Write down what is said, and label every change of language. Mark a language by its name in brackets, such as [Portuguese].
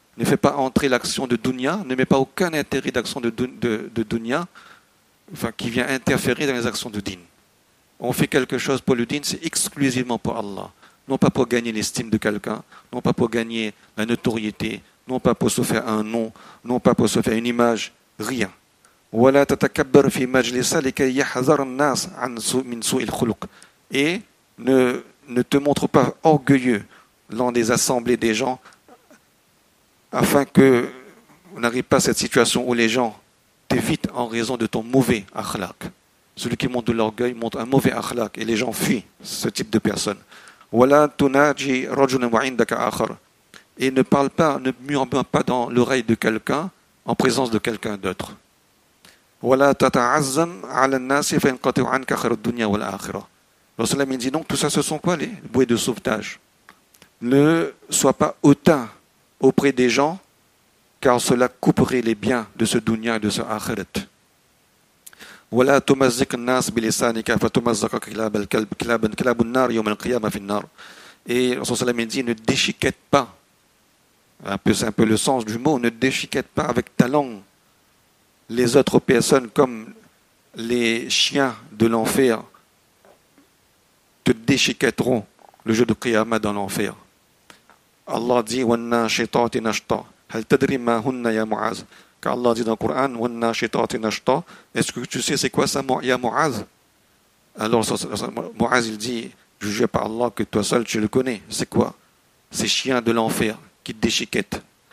[French] Ne fais pas entrer l'action de dunya, ne mets pas aucun intérêt d'action de dunya, qui vient interférer dans les actions de din. On fait quelque chose pour le din, c'est exclusivement pour Allah. Non pas pour gagner l'estime de quelqu'un, non pas pour gagner la notoriété, non pas pour se faire un nom, non pas pour se faire une image, rien. [Arabic] ولا تتكبر في مجلس لكي يحذر الناس من سوء الخلق. [French] Et ne te montre pas orgueilleux lors des assemblées des gens afin que on n'arrive pas à cette situation où les gens t'évitent en raison de ton mauvais akhlaq. Celui qui montre de l'orgueil montre un mauvais akhlaq et les gens fuient ce type de personne. [Arabic] ولا تناجي رجلا وعندك آخر. [French] Et ne parle pas, ne murmure pas dans l'oreille de quelqu'un en présence de quelqu'un d'autre. [Arabic] ولا تتعزم على الناس فينقطع عنك خير الدنيا والآخرة. [French] Rasulullah dit donc tout ça ce sont quoi les bouées de sauvetage? Ne sois pas hautain auprès des gens car cela couperait les biens de ce dunya et de ce akhirat. [Arabic] ولا تمزق الناس بلسانك فتمزق كلاب الكلب كلاب النار يوم القيامة في النار. [French] Et Rasulullah dit ne déchiquette pas, c'est un peu le sens du mot, ne déchiquette pas avec ta langue les autres personnes comme les chiens de l'enfer te déchiquetteront le jour de Qiyamah dans l'enfer. [Arabic] Allah dit وَالنَّاشِطَاتِ نَشْطًا هَلْ تَدْرِي مَا هُنَّ يَا مُعَاذ. [French] Car Allah dit dans le Coran [Arabic] وَالنَّاشِطَاتِ نَشْطًا. [French] Est-ce que tu sais c'est quoi ça, ya Mu'az? Alors Mu'az il dit, jugé par Allah que toi seul tu le connais. C'est quoi? Ces chiens de l'enfer qui te déchiquettent.